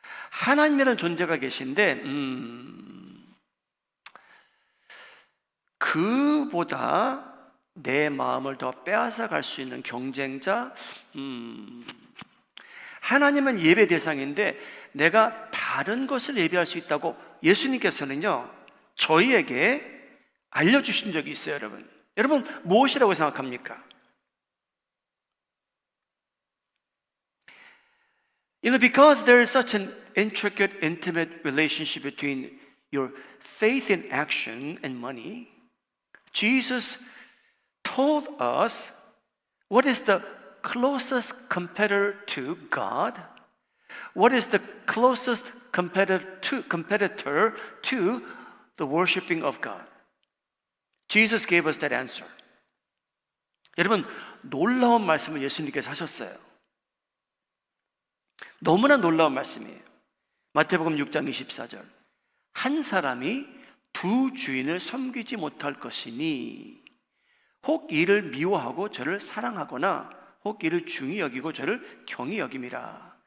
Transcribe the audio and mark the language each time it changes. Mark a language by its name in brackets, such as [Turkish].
[Korean] 하나님이라는 존재가 계신데 그보다 내 마음을 더 빼앗아 갈 수 있는 경쟁자, 하나님은 예배 대상인데 내가 다른 것을 예배할 수 있다고 예수님께서는요, 저희에게 알려주신 적이 있어요. 여러분 무엇이라고 생각합니까? [English] Because there is such an intricate, intimate relationship between your faith in action and money, Jesus told us what is the closest competitor to God, what is the closest competitor to the worshiping of God. Jesus gave us that answer. [Korean] 여러분, 놀라운 말씀을 예수님께서 하셨어요. 너무나 놀라운 말씀이에요. 마태복음 6장 24절. 한 사람이 두 주인을 섬기지 못할 것이니 혹 이를 미워하고 저를 사랑하거나 혹 이를 중히 여기고 저를 경히 여김이라.